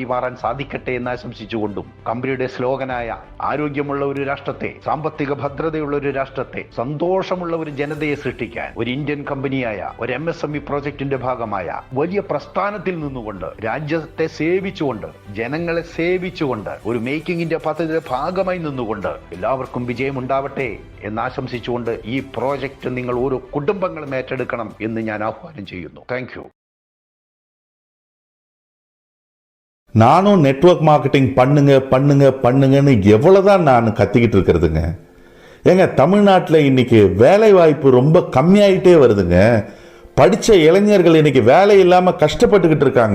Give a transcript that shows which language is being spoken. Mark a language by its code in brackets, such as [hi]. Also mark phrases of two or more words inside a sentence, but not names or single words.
[ml] മാറാൻ സാധിക്കട്ടെ എന്ന് ആശംസിച്ചുകൊണ്ടും കമ്പനിയുടെ സ്ലോഗനായ ആരോഗ്യമുള്ള ഒരു രാഷ്ട്രത്തെ, സാമ്പത്തിക ഭദ്രതയുള്ള ഒരു രാഷ്ട്രത്തെ, സന്തോഷമുള്ള ഒരു ജനതയെ സൃഷ്ടിക്കാൻ ഒരു ഇന്ത്യൻ കമ്പനിയായ ഒരു MSME പ്രോജക്റ്റിന്റെ ഭാഗമായ വലിയ പ്രസ്ഥാനത്തിൽ നിന്നുകൊണ്ട് രാജ്യത്തെ സേവിച്ചുകൊണ്ട് ജനങ്ങളെ സേവിച്ചുകൊണ്ട് ഒരു മേക്കിംഗ് ഇന്ത്യ പദ്ധതിയുടെ ഭാഗമായി നിന്നുകൊണ്ട് എല്ലാവർക്കും വിജയമുണ്ടാവട്ടെ എന്നാശംസിച്ചുകൊണ്ട് ഈ പ്രോജക്റ്റ് നിങ്ങൾ ഓരോ കുടുംബങ്ങളും ഏറ്റെടുക്കണം എന്ന് ഞാൻ ആഹ്വാനം ചെയ്യുന്നു. [en] thank you. [ta] நானும் [en] network marketing [ta] பண்ணுங்கன்னு எவ்வளவுதான் நான் கத்திக்கிட்டு இருக்கிறதுங்க. ஏங்க தமிழ்நாட்டில் இன்னைக்கு வேலை வாய்ப்பு ரொம்ப கம்மியாயிட்டே வருதுங்க. படித்த இளைஞர்கள் இன்னைக்கு வேலை இல்லாமல் கஷ்டப்பட்டுக்கிட்டு இருக்காங்க.